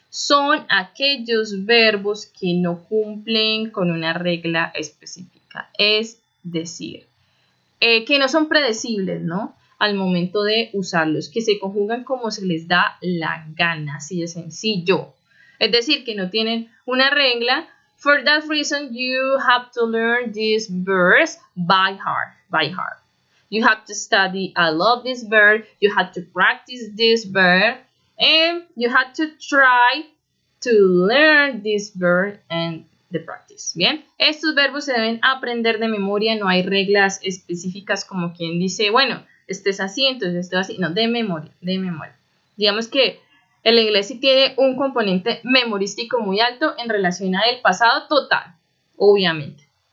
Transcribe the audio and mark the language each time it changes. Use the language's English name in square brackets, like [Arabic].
[Spanish] Son aquellos verbos que no cumplen con una regla específica, es decir, que no son predecibles, ¿no? Al momento de usarlos, que se conjugan como se les da la gana, así de sencillo. Es decir, que no tienen una regla. [English] For that reason, you have to learn these verbs by heart. You have to study, I love this verb, you have to practice this verb, and you have to try to learn this verb and the practice. [Spanish] Bien, estos verbos se deben aprender de memoria, no hay reglas específicas como quien dice, bueno, este es así, entonces esto es así, no, de memoria. Digamos que el inglés sí tiene un componente memorístico muy alto en relación al pasado total, obviamente.